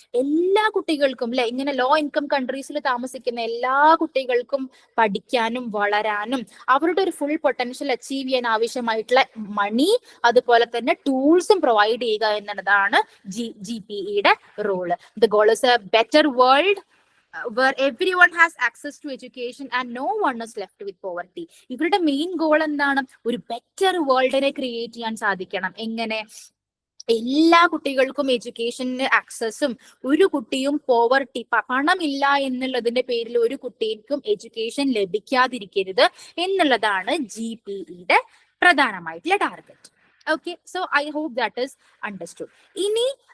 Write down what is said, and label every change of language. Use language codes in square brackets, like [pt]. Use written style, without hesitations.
[ml] എല്ലാ കുട്ടികൾക്കും അല്ലെ, ഇങ്ങനെ ലോ ഇൻകം കൺട്രീസിൽ താമസിക്കുന്ന എല്ലാ കുട്ടികൾക്കും പഠിക്കാനും വളരാനും അവരുടെ ഒരു ഫുൾ പൊട്ടൻഷ്യൽ അച്ചീവ് ചെയ്യാൻ ആവശ്യമായിട്ടുള്ള മണി, അതുപോലെ തന്നെ ടൂൾസും പ്രൊവൈഡ് ചെയ്യുക എന്നുള്ളതാണ് GPEയുടെ role. [en] The goal is a better world where everyone has access to education and no one is left with poverty. [ml] ഇവരുടെ മെയിൻ ഗോൾ എന്താണ്? ഒരു ബെറ്റർ വേൾഡിനെ ക്രിയേറ്റ് ചെയ്യാൻ സാധിക്കണം. എങ്ങനെ? എല്ലാ കുട്ടികൾക്കും എഡ്യൂക്കേഷന് ആക്സസും, ഒരു കുട്ടിയും പോവർട്ടി, പണമില്ല എന്നുള്ളതിന്റെ പേരിൽ ഒരു കുട്ടിക്കും എഡ്യൂക്കേഷൻ ലഭിക്കാതിരിക്കരുത് എന്നുള്ളതാണ് GPEയുടെ പ്രധാനമായിട്ടുള്ള target. [en] Okay, so I hope that is understood. [ml] ഇനി